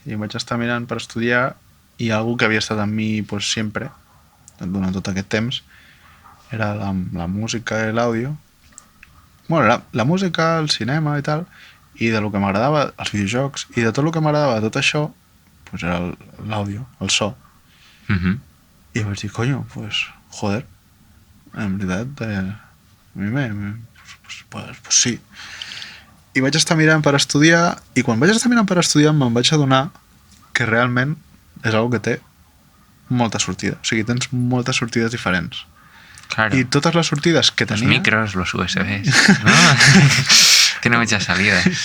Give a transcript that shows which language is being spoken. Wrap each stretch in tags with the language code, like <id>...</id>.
<ca>I vaig estar mirant per estudiar i algú que havia estat amb mi pues, sempre, durant tot aquest temps, era la música i l'àudio. Bueno, la música, el cinema i tal, i de lo que m'agradava, els videojocs, i de tot el que m'agradava tot això, pues era l'àudio, el so. I vaig dir, coño, pues, joder, en veritat, a mi pues sí. I vaig estar mirant per estudiar, i quan vaig estar mirant per estudiar me'n vaig adonar que realment és algo que té molta sortida. O sigui, tens moltes sortides diferents.</ca> <es>Claro.</es> <ca>I totes les sortides que tenia...</ca> <es>Los micros, los USBs, ¿no? Que no muchas salidas.</es>